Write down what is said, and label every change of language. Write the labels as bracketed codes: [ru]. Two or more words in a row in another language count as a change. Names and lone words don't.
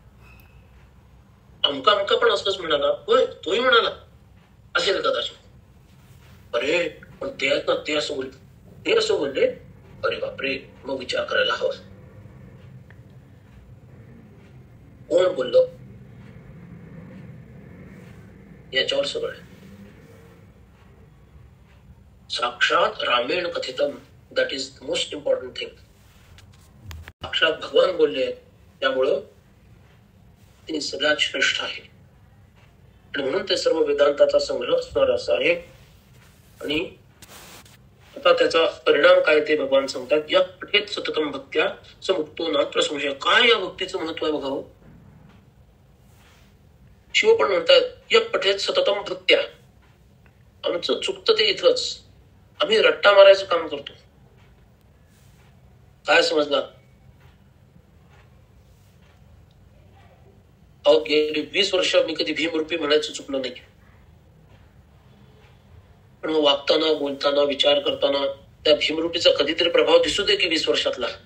[mr] अमका पण असंच म्हणाला, होय तोही म्हणाला असेल कदाचित. अरे पण ते असं बोलले, अरे बापरे, मग विचार करायला हवा. कोण बोललं याच्यावर सगळं. [sa] साक्षात रामेण कथितम, [en] That is the most important thing. [mr] साक्षात भगवान बोलले, त्यामुळं ते सगळ्यात श्रेष्ठ आहे. आणि म्हणून ते सर्व वेदांताचा संग्रह असणार असं आहे. आणि आता त्याचा परिणाम काय ते भगवान सांगतात. [sa] या पठेत सततम भक्त्या समुक्तो नात्र संशय. [mr] काय या भक्तीचं महत्व आहे बघावं. शिव पण म्हणतात [sa] या पठेत सततम भक्त्या. [mr] आमचं चुकतं ते इथंच, आम्ही रट्टा मारायचं काम करतो. काय समजला? अहो गेली 20 वर्ष मी कधी भीमरूपी म्हणायचं चुकलो नाही. पण मग वागताना, बोलताना, विचार करताना त्या भीमरूपीचा कधीतरी प्रभाव दिसू दे की 20 वर्षातला.